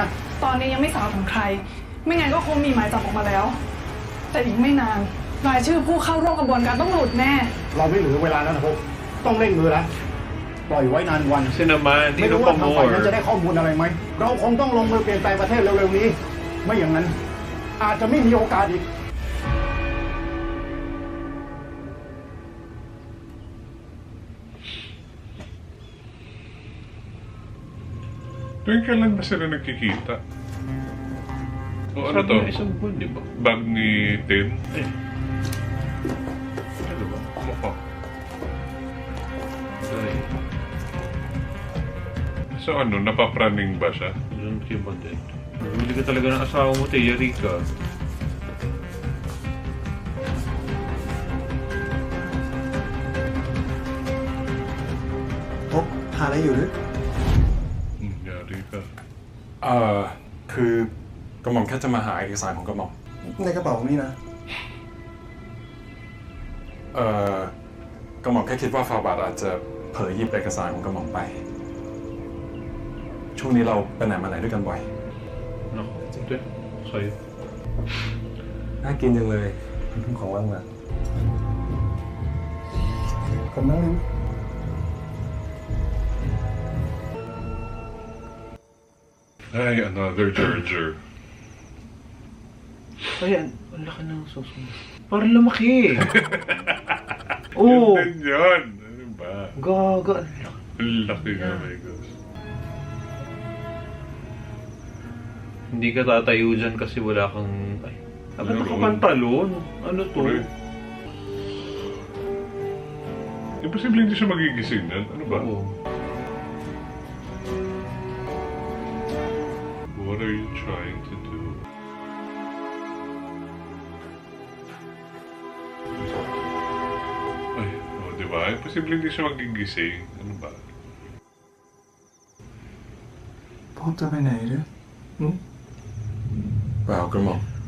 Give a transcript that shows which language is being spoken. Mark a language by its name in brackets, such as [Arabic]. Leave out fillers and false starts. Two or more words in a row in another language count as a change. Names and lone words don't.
[Thai] ตอนนี้ยังไม่ทราบถึงใคร ไม่งั้นก็คงมีหมายจับออกมาแล้ว แต่อีกไม่นานรายชื่อผู้เข้าร่วมกระบวนการต้องหลุดแน่ เราไม่เหลือเวลาแล้วนะพวกต้องเร่งมือแล้วปล่อยไว้นานวัน [Filipino] Kasi naman, [Thai] ไม่ [Filipino] hindi [Thai] รู้ [Filipino] pa [Thai] ว่าทางฝ่ายนั้น [Filipino] more. [Thai] จะได้ข้อมูลอะไรไหม เราคงต้องลงมือเปลี่ยนแปลงประเทศเร็วๆนี้ ไม่อย่างนั้น อาจจะไม่มีโอกาสอีก [Filipino] Tuwing kailan ba sila nagkikita? O ano Sabi to? na isang buwan, di ba? Bag ni Tin? Ano ba? Mukha. Ay, So ano, napapraning ba siya? doon kayo ba din? Nahuli ka talaga ng asawa mo, te, Yarika. [Thai] พบหาอะไรอยู่หรือ Yarika. คือกระหม่อมแค่จะมาหาเอกสารของกระหม่อม ในกระเป๋านี่นะ กระหม่อมแค่คิดว่าฟาบาทอาจจะเผลอหยิบเอกสารของกระหม่อมไป ช่วงนี้เราไปไหนมาไหนด้วยกันบ่อย [Filipino] Naku, te, sa'yo. [Thai] น่ากินจังเลยของว่างมา ผมนั่งนึง [Filipino] Ay, another Gerger. Ay, ang laki ng suso. Parang lumaki. Oo. Yun din yun. Ano ba? Gaga. Ang laki nga, [English] my gosh. [Filipino] Hindi ka tatayo dyan kasi wala kang... Ay, bakit Meron. nakapantalon? Ano to? Correct. Imposible hindi siya magigising yan. Ano ba? Oo. [English] What are you trying to do? [Filipino] Ay, oh, di ba? Imposible hindi siya magigising. Ano ba? [Thai] พบจะไปไหนหรือ เปล่ากระหม่อม